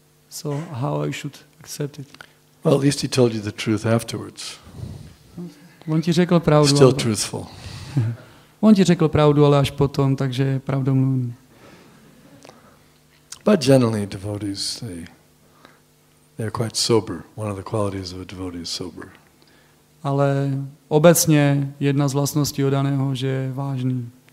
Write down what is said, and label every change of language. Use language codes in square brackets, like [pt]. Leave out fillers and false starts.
[en] So how I should accept it? Well, at least he told you the truth afterwards. [cs] On ti řekl pravdu. [en] Still truthful. [cs] On ti řekl pravdu, ale až potom, takže je pravdomluvný. [en] But generally devotees, they're quite sober. One of the qualities of a devotee is sober. [cs] Ale obecně jedna z vlastností oddaného, že je vážný.